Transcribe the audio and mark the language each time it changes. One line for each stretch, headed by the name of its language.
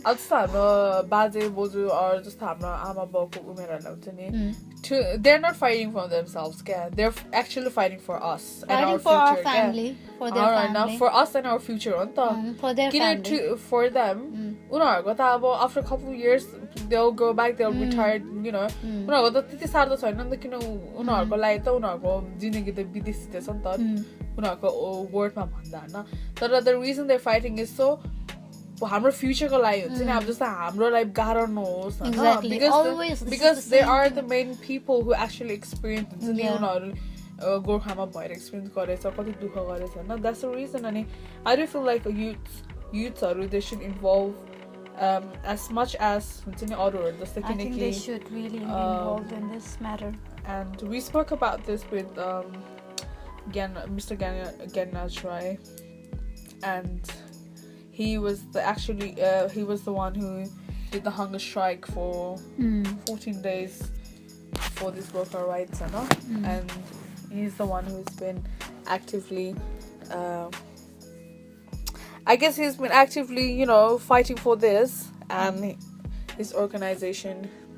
Nepali: Baje boju or just ama bauko umerala हुन्छ नि,
English: they're not fighting for themselves, they're actually fighting for us and our for future, our family, for their family. Now for us and our future
Nepali: हो नि त.
English: For their family. For them
Nepali: उनीहरुको त अब
English: after a couple of years they'll go back, they'll retire, you know.
Nepali: उनीहरुको त त्यति साह्रो त छैन नि त, किन उनीहरुको लागि त उनीहरुको जिन्दगी त विदेशी छ नि त उनीहरुको वर्डमा भन्दा हैन. तर
English: the reason they're fighting is so
Nepali: हाम्रो फ्युचरको लागि हुन्छ नि, अब जस्तो हाम्रो लाइफ गाह्रो नहोस् हैन,
English: because they are the main people who actually experience
Nepali: हुन्छ नि, उनीहरु गोर्खामा भएर एक्सपिरियन्स गरेछ, कति दुःख गरेछ हैन.
English: That's the reason. अनि I do feel like youthहरु they should involve as much as
Nepali: हुन्छ नि अरूहरु जस्तो किनकि
English: I think they should really be involved in this matter. And we spoke about this with Mr. Ganraj Rai, and he was the one who did the hunger strike for 14 days for these worker rights, and he's the one who's been actively you know, fighting for this and his organization.